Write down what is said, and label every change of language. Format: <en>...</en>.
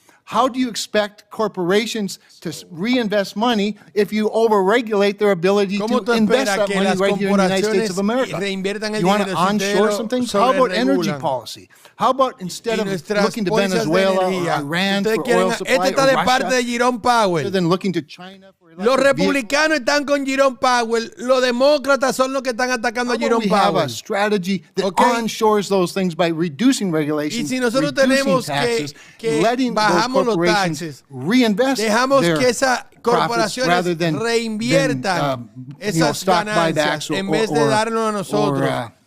<en>How do you expect corporations to reinvest money if you overregulate their ability to invest that money right here in the United States of America? You want to onshore some things? How about energy policy? How about instead of looking to Venezuela or Iran for oil supply or Russia, than looking to China for electric</en> <es>Los republicanos están con Jerome Powell. Los demócratas son los que están atacando a Jerome Powell.</es> <en>We have a strategy that onshores those things by reducing regulation, reducing taxes, letting those corporations reinvest their profits rather than</en> <es>reinviertan esas ganancias en vez de darlo a nosotros.</es>